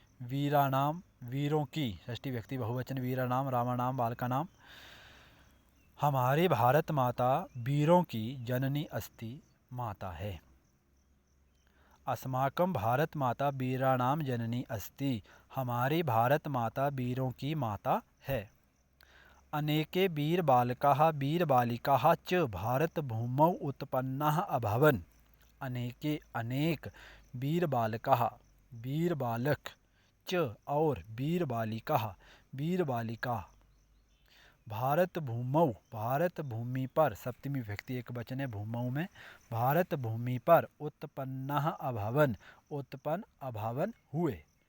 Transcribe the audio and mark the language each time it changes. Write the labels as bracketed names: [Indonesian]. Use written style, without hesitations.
[Sanskrit] वीराणाम, वीरों की, षष्ठी व्यक्ति बहुवचन, वीराणाम, रामाणाम, बालकानाम। [Hindi] हमारी भारत माता वीरों की जननी अस्ति, माता है। [Sanskrit] अस्माकं भारत माता वीराणाम जननी अस्ति। [Hindi] हमारी भारत माता वीरों की माता है। [Sanskrit] अनेके वीर बालकाः वीर बालिकाः च भारत भूमौ उत्पन्नाः अभवन्। [Hindi] अनेके, अनेक, वीर बालकाः, वीर बालक, च, और वीर बालिकाः, वीर बालिका, भारत भूमौ, भारत भूमि पर, सप्तमी विभक्ति एक वचन है भूमौ में, भारत भूमि पर उत्पन्नाः अभवन्, उत्पन्न, अभवन, हुए।